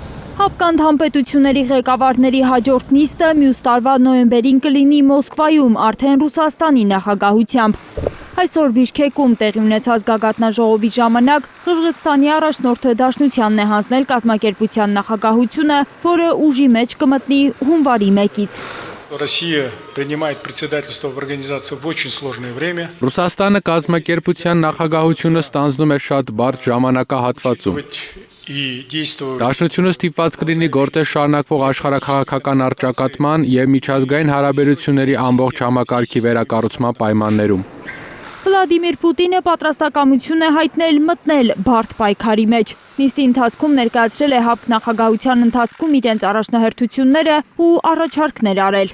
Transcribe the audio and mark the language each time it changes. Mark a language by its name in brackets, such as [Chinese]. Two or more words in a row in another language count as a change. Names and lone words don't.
[Armenian] ՀԱՊԿ անդամ պետությունների ղեկավարների հաջորդ նիստը մյուս տարվա նոյեմբերին կլինի Մոսկվայում, արդեն Ռուսաստանի նախագահությամբ։ Այսօր Բիշքեկում տեղի ունեցած գագաթնաժողովի ժամանակ Қырғызստանի առաջնորդը Դաշնությանն է հանձնել կազմակերպության նախագահությունը, որը ուժի մեջ կմտնի հունվարի 1-ից։ [Russian] Россия принимает председательство в организации в очень сложное время. [Armenian] Ռուսաստանը կազմակերպության նախագահությունը ստանձնում է շատ բարդ ժամանակահատվածում։ Դաշնությունը ստիպված կլինի գործել շարունակվող աշխարհաքաղաքական առճակատման եւ միջազգային հարաբերությունների ամբողջ համակարգի վերակառուցման պայմաններում։ Վլադիմիր Պուտինը պատրաստակամություն է հայտնել մտնել բարդ պայքարի մեջ։ Նիստի ընթացքում ներկայացրել է ՀԱՊԿ նախագահության ընթացքում իրենց առաջնահերթությունները ու առաջարկներ արել։